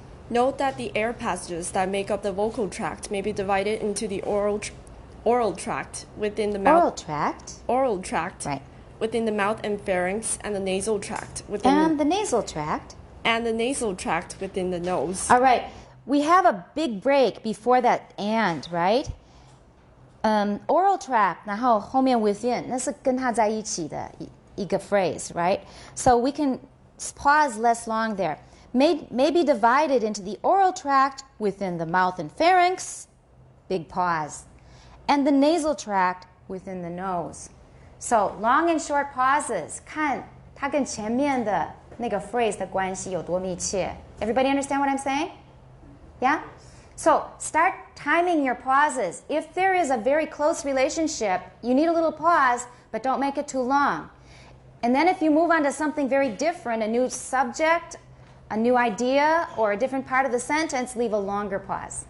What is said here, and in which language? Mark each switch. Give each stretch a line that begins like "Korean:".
English: Note that the air passages that make up the vocal tract may be divided into the oral tract within the mouth. Oral tract. Oral tract. Right. Within the mouth and pharynx, and the nasal tract within And the nasal tract. and the nasal tract within the nose. All right. We have a big break before that and, right?
Chinese: Oral tract, 然后后面 within, 那是跟它在一起的一个 phrase, right?
English: So we can pause less long there. May be divided into the oral tract within the mouth and pharynx, big pause, and the nasal tract within the nose.
Chinese: So long and short pauses, 看它跟前面的那个 phrase 的关系有多密切.
English: Everybody understand what I'm saying? Yeah? So start timing your pauses. If there is a very close relationship, you need a little pause, but don't make it too long. And then if you move on to something very different, a new subject, a new idea, or a different part of the sentence, leave a longer pause.